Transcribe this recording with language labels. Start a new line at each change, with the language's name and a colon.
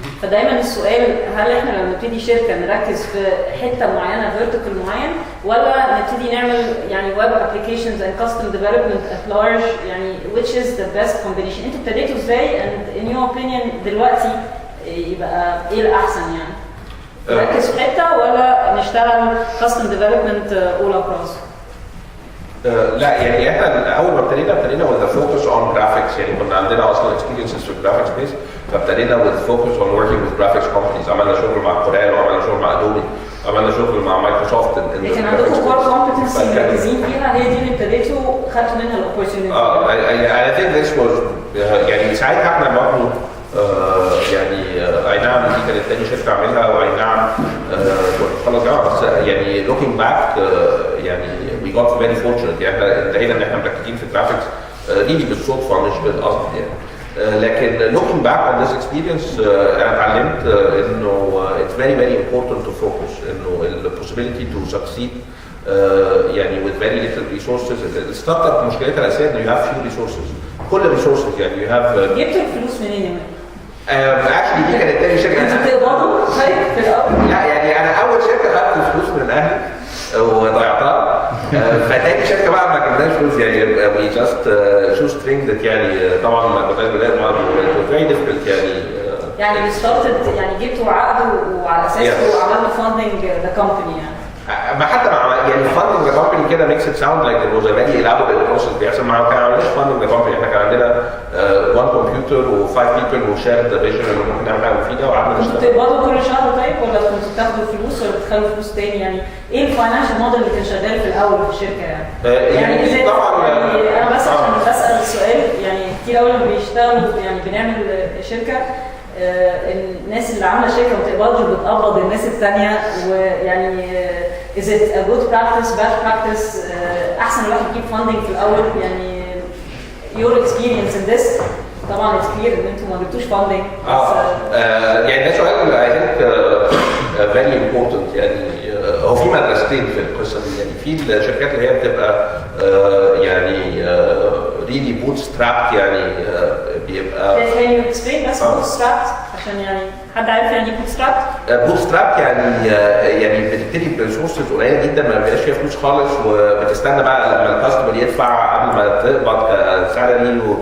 Arabic: فدايما السؤال هل احنا لما نبتدي شركة نركز في حتة معينة vertical معين ولا نبتدي نعمل يعني
English: web applications and custom development at large
Arabic: يعني
English: which is the best combination؟
Arabic: انتوا ابتديتوا ازاي
English: and in your opinion
Arabic: دلوقتي يبقى ايه الاحسن يعني؟ نركز في حته ولا نشتغل
English: custom development all across؟
Arabic: لا يعني احنا اول ما ابتدينا
English: with the focus on graphics
Arabic: يعني كنا عندنا اصلا
English: experiences في graphics space فابتدينا with focus on working with graphics companies.
Arabic: عملنا شغل مع كوريل وعملنا شغل مع ادوبي عملنا شغل مع مايكروسوفت. كان عندكم core competency مركزين فيها هي دي اللي ابتديتوا خدتوا منها الاوبورتيونيتي.
English: I think this was
Arabic: يعني ساعتها احنا برضه يعني اي نعم دي كانت تاني شركه اعملها، واي نعم كنت خلاص جامعه، بس يعني
English: looking back
Arabic: يعني
English: we got very fortunate.
Arabic: يعني احنا انتهينا ان احنا مركزين في الجرافيكس دي بالصدفه مش بالقصد يعني.
English: لكن looking back on this experience
Arabic: انا اتعلمت انه
English: it's very very important to focus، انه ال possibility to succeed يعني with very little resources.
Arabic: الستارت اب مشكلتها الاساسيه انه
English: you have few resources،
Arabic: كل resources يعني you have. جبتوا الفلوس منين؟ actually دي كانت تاني شركه. انتوا بتقبضوا طيب في الاول؟ لا يعني انا اول شركه خدت فلوس من اهلي وضيعتها. فتاني شركه بقى ما جبناش فلوس يعني
English: we just shoestringed
Arabic: يعني طبعا ما كناش بنلاقي بعض
English: very difficult
Arabic: يعني started يعني جبتوا عقد وعلى اساسه عملتوا
English: funding the company
Arabic: يعني. ما حتى يعني
English: funding the company كده makes it sound like it was a very elaborate process
Arabic: بيحصل معانا. كان عملناش
English: funding the company،
Arabic: احنا كان عندنا
English: one computer
Arabic: و
English: 5 people who shared the vision
Arabic: اللي ممكن نعمل حاجه مفيده وقعدنا نشتغل. كنتوا بتقبضوا كل شهر طيب ولا كنتوا بتاخدوا فلوس ولا بتخلوا فلوس تاني؟ يعني ايه الفاينانشال موديل اللي كان شغال في الاول في الشركه يعني؟ يعني طبعا يعني انا بس عشان بسال السؤال يعني كتير قوي لما بيشتغلوا يعني بنعمل شركه الناس اللي عامله شركه ما بتقبضش بتقبض الناس الثانيه، ويعني
English: is it a good practice bad practice
Arabic: احسن الواحد يجيب funding في الاول يعني
English: your experience in this.
Arabic: طبعا
English: it's clear
Arabic: ان انتوا ما جبتوش funding. يعني ده سؤال
English: I think very important.
Arabic: يعني هو في مدرستين في القصه دي. يعني في الشركات اللي هي بتبقى يعني really bootstrapped يعني بيبقى.
English: Can you explain
Arabic: بس bootstrapped عشان يعني حد عارف يعني ايه bootstrapped؟ bootstrapped يعني بتبتدي بريسورسز قليله جدا ما بيبقاش فيها فلوس خالص، وبتستنى بقى لما الكاستمر يدفع قبل ما تقبض كسالري.